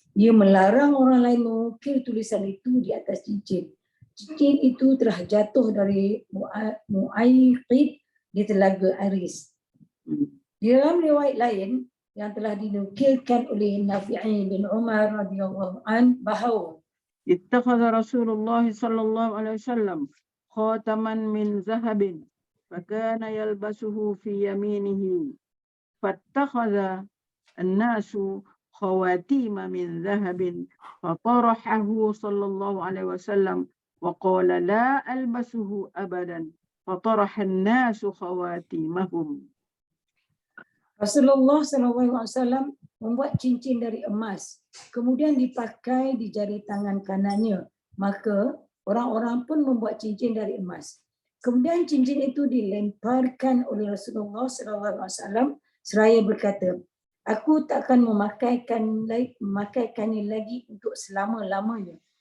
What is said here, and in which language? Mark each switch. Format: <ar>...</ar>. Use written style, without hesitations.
<ms>Ia melarang orang lain mengukir tulisan itu di atas cincin. Cincin itu telah jatuh dari Mu'ayqid di telaga Aris. Di dalam riwayat lain yang telah dinukilkan oleh Nafi' bin Umar radhiyallahu an bahawa</ms> <ar>اتخذ رسول الله صلى الله عليه وسلم خاتما من ذهب فكان يلبسه في يمينه فاتخذ الناس خواتيم من ذهب فطرحه صلى الله عليه وسلم وقال لا ألبسه أبدا فطرح الناس خواتيمهم.</ar> <ms>Rasulullah SAW membuat cincin dari emas, kemudian dipakai di jari tangan kanannya. Maka orang-orang pun membuat cincin dari emas. Kemudian cincin itu dilemparkan oleh Rasulullah SAW seraya berkata, aku tak akan memakaikannya lagi untuk selama-lamanya.</ms>